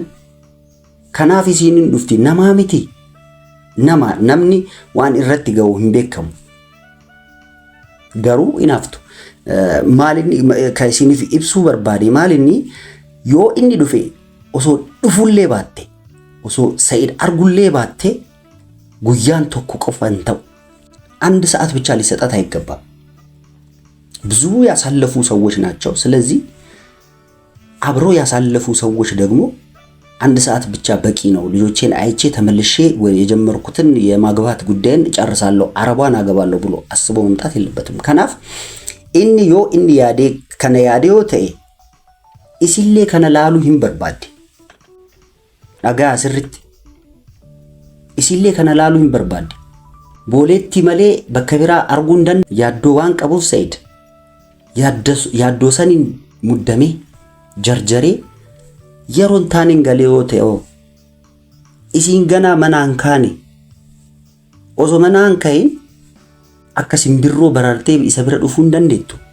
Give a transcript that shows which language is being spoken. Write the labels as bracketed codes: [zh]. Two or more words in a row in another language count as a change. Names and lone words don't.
[om] Kanaaf isiin hin dhufti namaa miti. Namni waan irratti ga'u hin beekamu. Garuu hin haftu. Maalinni kan isiniif ibsuu barbaade maalinni yoo inni dhufe osoo dhufullee baatte osoo Sa'iid argullee baatte guyyaan tokko qofa hin ta'u [am] አንድ ሰዓት ብቻ ሊሰጣት አይገባም። ብዙ ያሳለፉ ሰዎች ናቸው። ስለዚህ አብሮ ያሳለፉ ሰዎች ደግሞ አንድ ሰዓት ብቻ በቂ ነው። ልጆቼን አይቼ ተመልሼ የጀመርኩትን የማግባት ጉዳይን ጨርሳለሁ አረቧን አገባለሁ ብሎ አስቦ መምጣት የለበትም። ከናፍ [om] inni yoo inni yaade kana yaade yoo ta'e isillee kana laaluu hin barbaadde. Dhagaa asirritti isillee kana laaluu hin barbaadde. Booletti malee bakka biraa arguun yaaddoo waan qabuuf Sa'iid yaaddoo saniin muddamee jarjaree yeroon taaniin galee yoo ta'e isiin ganaa manaan kaane osoo manaan kahin akka simbirroo barartee isa bira dhufuu hin dandeettu.